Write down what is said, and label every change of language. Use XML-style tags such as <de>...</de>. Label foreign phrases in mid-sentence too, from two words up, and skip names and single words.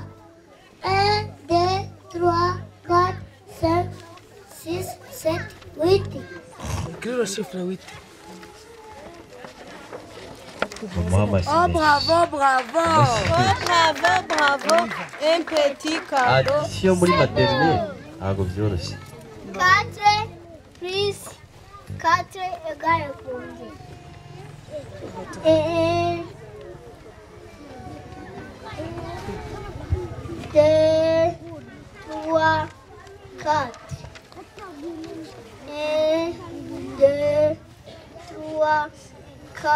<fr>1, 2, 3, 4, 5, 6, 7, 8. Écris le chiffre 8. Oh, bravo, bravo. Oh, bravo, bravo. Un petit cadeau.</fr> <rw>Addition muri maternelle. Ntabwo byoroshye.</rw> <fr>4 plus 4 égale combien? 1, 2, 3, 4. 1, 2, 3, 4.</fr>